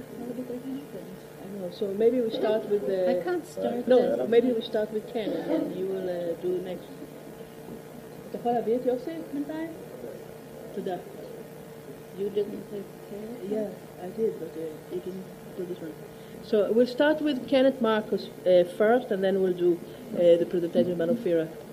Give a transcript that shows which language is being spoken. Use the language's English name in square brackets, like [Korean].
[English] I know, so maybe we start with the... I can't start No, that. maybe we start with Ken and then you will do the next. [Hebrew] אתה יכול להביא את יוסי בינתיים? תודה. [English] You didn't take care? Yeah, I did, but you can do this one. So we'll start with Kenneth Marcus first, and then we'll do the presentation by Ophira.